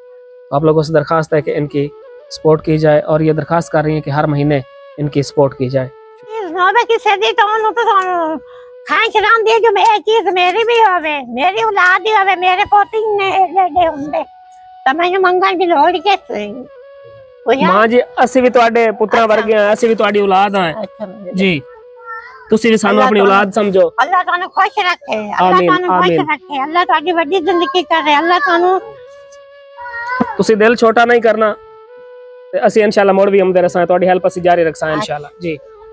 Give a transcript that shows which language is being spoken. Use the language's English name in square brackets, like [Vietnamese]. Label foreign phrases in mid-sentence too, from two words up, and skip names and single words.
[Hindi] तो आप लोगों से दरखास्त है कि इनकी सपोर्ट की जाए, और ये दरखास्त कर रही है कि हर महीने इनकी सपोर्ट की जाए। [Punjabi] ਜੋ ਚੀਜ਼ ਮੇਰੀ ਭੀ ਹੋਵੇ, ਮੇਰੀ ਔਲਾਦ ਹੀ ਹੋਵੇ, ਮੇਰੇ ਪੋਤੀ ਨੇ ਏਡੇ ਹੁੰਦੇ ਤੋ ਮੈਂਨੇ ਮੰਗਣ ਕੀ ਲੋੜ ਕੈਸੇ माँ जी, ਅਸੀਂ ਵੀ ਤੁਹਾਡੇ ਪੁੱਤਰਾਂ ਵਰਗੇ ਆ, ਅਸੀਂ ਵੀ ਤੁਹਾਡੀ ਔਲਾਦ ਆ जी। ਤੁਸੀਂ ਵੀ ਸਾਨੂੰ ਆਪਣੀ ਔਲਾਦ ਸਮਝੋ। अल्लाह ਤੁਹਾਨੂੰ ਖੁਸ਼ ਰੱਖੇ, अल्लाह ਤੁਹਾਨੂੰ ਖੁਸ਼ ਰੱਖੇ, अल्लाह ਤੁਹਾਡੀ ਵੱਡੀ ਜ਼ਿੰਦਗੀ ਕਰੇ, अल्लाह ਤੁਹਾਨੂੰ। ਤੁਸੀਂ ਦਿਲ ਛੋਟਾ ਨਹੀਂ ਕਰਨਾ, ਤੇ ਅਸੀਂ ਇਨਸ਼ਾਅੱਲਾ ਮੁੜ ਵੀ ਆਉਂਦੇ ਰਸਾਂ, ਤੁਹਾਡੀ ਹੈਲਪ ਅਸੀਂ ਜਾਰੀ ਰੱਖਾਂ ਇਨਸ਼ਾਅੱਲਾ जी।